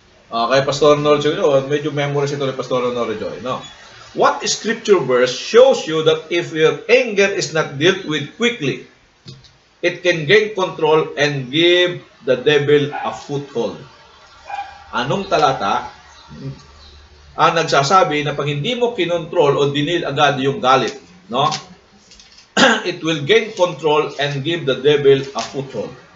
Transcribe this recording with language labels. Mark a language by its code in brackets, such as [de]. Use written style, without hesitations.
[tl] Kay Pastor Norjo, medyo memories ito ni Pastor Norjo. No? [en] What scripture verse shows you that if your anger is not dealt with quickly, it can gain control and give the devil a foothold? [tl] Anong talata ang nagsasabi na pag hindi mo kinontrol o dinil agad yung galit, no? [en] It will gain control and give the devil a foothold.